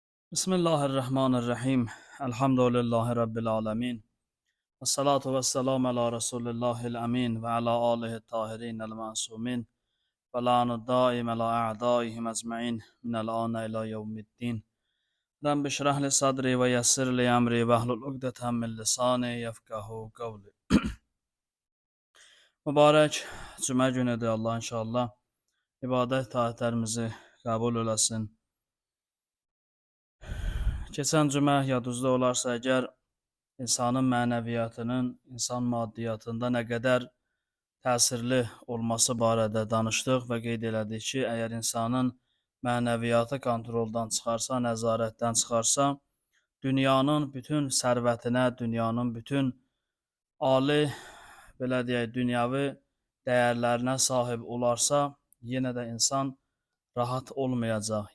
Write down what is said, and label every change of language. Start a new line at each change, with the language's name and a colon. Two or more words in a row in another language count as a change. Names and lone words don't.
Arabic: بسم الله الرحمن الرحيم. الحمد لله رب العالمين. والصلاة والسلام على رسول الله الأمين وعلى آله الطاهرين المعصومين واللعن الدائم على أعدائهم أجمعين من الآن إلى يوم الدين. رب اشرح لي صدري ويسر لي أمري واحلل عقدة من لساني يفقهوا قولي.
Azerbaijani: Mübarək cümə günüdür. Allah inşallah ibadət taatlərimizi qəbul eləsin. Keçən cümə yadınızda olarsa əgər insanın mənəviyyatının insan maddiyyatında nə qədər təsirli olması barədə danışdıq və qeyd elədik ki, əgər insanın mənəviyyatı kontroldan çıxarsa, nəzarətdən çıxarsa, dünyanın bütün sərvətinə, dünyanın bütün ali, belə deyək, dünyəvi dəyərlərinə sahib olarsa, yenə də insan rahat olmayacaq.